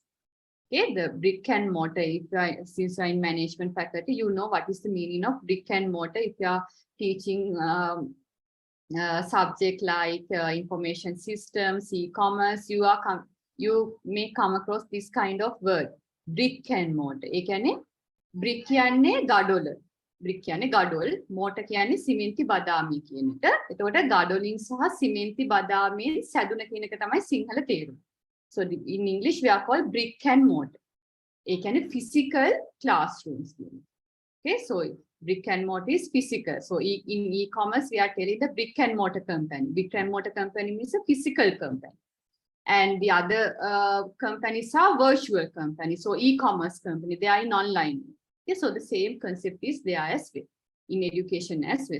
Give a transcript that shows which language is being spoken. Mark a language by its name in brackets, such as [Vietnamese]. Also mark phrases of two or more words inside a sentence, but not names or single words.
[English] Okay, the brick and mortar, since you are in management faculty, you know what is the meaning of brick and mortar. If you are teaching subject like information systems, e-commerce, you may come across this kind of word, brick and mortar. [Sinhala] ඒ කියන්නේ brick කියන්නේ gadol. brick කියන්නේ gadol, mortar කියන්නේ සිමෙන්ති බදාමි කියන එක. එතකොට gadolin සහ සිමෙන්ති බදාමෙන් සැදුන කියන එක තමයි සිංහල තේරුම. [English] So in English we are called brick and mortar. [Sinhala] ඒ කියන්නේ [English] physical classrooms. Okay, so brick and mortar is physical. So in e-commerce, we are telling the brick and mortar company. Brick and mortar company means a physical company. And the other companies are virtual companies. So e-commerce company, they are in online. Okay, so the same concept is there as well in education as well.